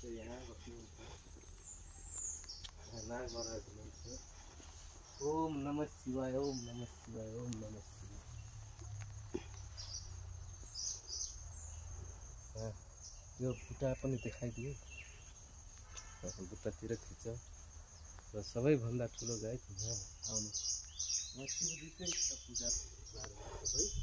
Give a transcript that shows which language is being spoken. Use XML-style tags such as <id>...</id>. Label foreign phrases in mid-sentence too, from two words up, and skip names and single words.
<ne>यहाँ बस्नुहुन्छ नाग महाराज हुनुहुन्छ।</ne> <sa>ओम नमः शिवाय, ओम नमः शिवाय, ओम नमः शिवाय।</sa> <ne>यो बुट्टा पनि देखाइदियो। बुट्टातिर खिच्छ। र सबैभन्दा ठुलो गाई यहाँ आउनु। शिवजीकै पूजा सबै</ne>